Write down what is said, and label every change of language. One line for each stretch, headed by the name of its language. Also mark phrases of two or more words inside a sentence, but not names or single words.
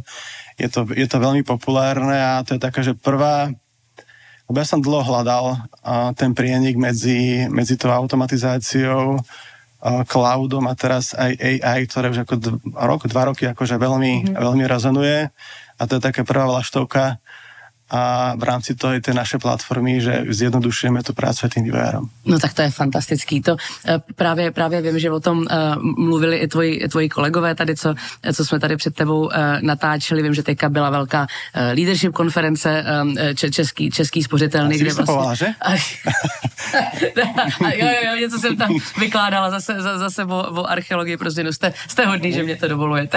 Slovak: Je to veľmi populárne a to je taká, že prvá, lebo ja som dlho hľadal ten prienik medzi tou automatizáciou, cloudom a teraz aj AI, ktoré už ako 2 roky akože veľmi rezonuje. A to je taká prvá vlaštovka. a v rámci toho je tie naše platformy, že zjednodušujeme tu prácu tým vývojárom.
Czech: No tak to je fantastický. To právě vím, že o tom mluvili i tvoji kolegové tady, co jsme tady před tebou natáčeli. Vím, že teďka byla velká leadership konference český spořitelný. Kde vlastně... Povala, že? jo, něco jsem tam vykládala zase o archeologii, prostě no, jste hodný, že mě to dovolujete.